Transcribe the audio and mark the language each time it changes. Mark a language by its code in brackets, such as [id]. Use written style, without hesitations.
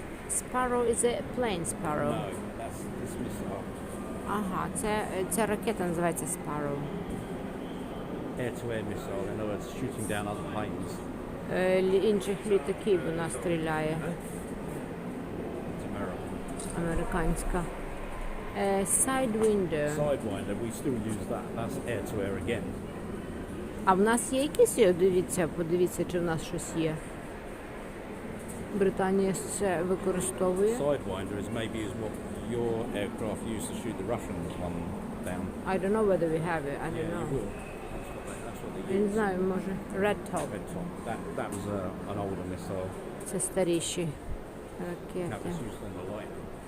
[en] Sparrow is a plane Sparrow. No, that's this missile. [uk] Ага, ця ракета називається Sparrow. [en] Air-to-air missile, in other words, shooting down other planes. [uk] Інших літаків вона стріляє. [en] It's American. [uk] Американська. Sidewinder. [en] Sidewinder, we still use that. That's air-to-air again. [uk] А в нас є якісь? Подивіться, чи в нас щось є. Британія це використовує. [en] Sidewinder is what your aircraft used to shoot the Russian one down. I don't know whether we have it. I don't Yeah, know. you will. That's what they [uk] Я не [en] use. [uk] знаю, може. Red Top. [en] Red Top. That was an older missile. [uk] Це старіші [en] That [uk] ракети. [en] was used on the Lightning.